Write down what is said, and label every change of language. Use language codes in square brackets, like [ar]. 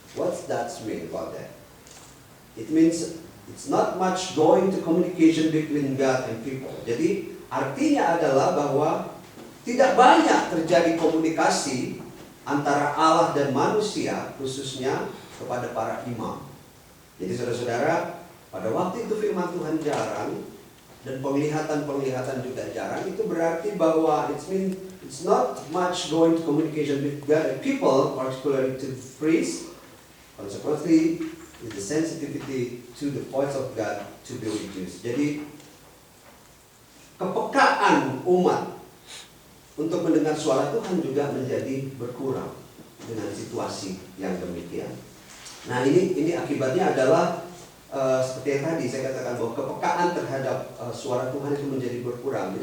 [en] What's that mean about that? It means it's not much going to communication between God and people. [id] Jadi artinya adalah bahwa tidak banyak terjadi komunikasi antara Allah dan manusia, khususnya kepada para imam. Jadi saudara-saudara, pada waktu itu firman Tuhan jarang dan penglihatan juga jarang. Itu berarti bahwa [en] it's not much going to communication with God and people, particularly to priests. Consequently, the sensitivity to the voice of God to be reduced. [id] Jadi kepekaan umat untuk mendengar suara Tuhan juga menjadi berkurang dengan situasi yang demikian. Nah ini akibatnya adalah seperti yang tadi saya katakan bahwa kepekaan terhadap suara Tuhan itu menjadi berkurang.